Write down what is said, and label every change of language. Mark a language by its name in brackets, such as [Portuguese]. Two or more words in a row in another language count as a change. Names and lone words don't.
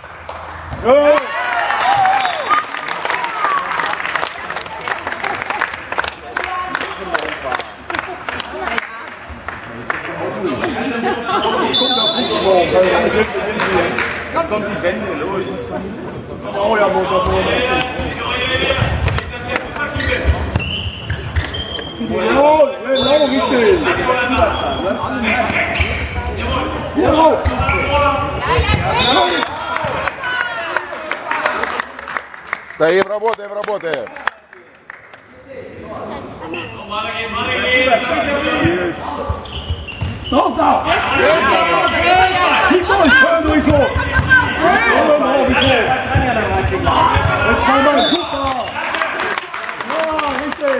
[German] Jetzt kommt die Wende los. Oh ja, Motor. Genau, richtig. Genau. [Russian] Стоим, работаем, работаем! [German] Drauf da! Schiebt euch, schön durch so! Jetzt zweimal, super! Ja, richtig!